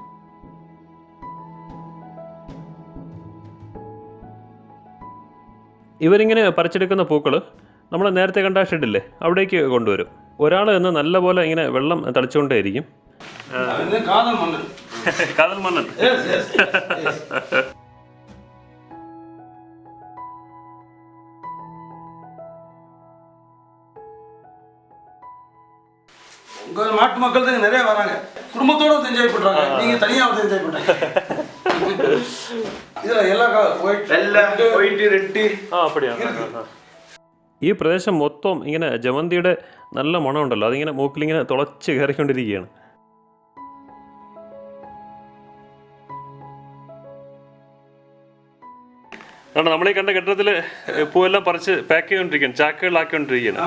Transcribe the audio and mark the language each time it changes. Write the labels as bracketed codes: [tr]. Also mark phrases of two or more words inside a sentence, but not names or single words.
[ml] ഇവരിങ്ങനെ പറിച്ചെടുക്കുന്ന പൂക്കൾ നമ്മൾ നേരത്തെ കണ്ട ഷെഡില്ലേ, അവിടേക്ക് കൊണ്ടുവരും. ഒരാൾ നിന്ന് നല്ലപോലെ ഇങ്ങനെ വെള്ളം തളിച്ചുകൊണ്ടേയിരിക്കും. കാതൽ മണ്ണൻ. [ta] நாட்டு மக்கள் தான் நிறைய வராங்க, குடும்பத்தோட என்ஜாய் பண்றாங்க. நீங்க தனியா வந்து என்ஜாய் பண்றீங்க. இதுல எல்லாம் [en] white red. [ta] அப்படியா? [ml] ഈ പ്രദേശം മൊത്തം ഇങ്ങനെ ജമന്തിയുടെ നല്ല മണമുണ്ടല്ലോ, അതിങ്ങനെ മൂക്കിലിങ്ങനെ തുളച്ച് കയറിക്കൊണ്ടിരിക്കുകയാണ്. നമ്മൾ ഈ കണ്ട കെട്ടിടത്തിൽ പൂവെല്ലാം പറിച്ച് പാക്ക് ചെയ്തുകൊണ്ടിരിക്കുകയാണ്, ചാക്കുകളിലാക്കിക്കൊണ്ടിരിക്കുകയാണ്.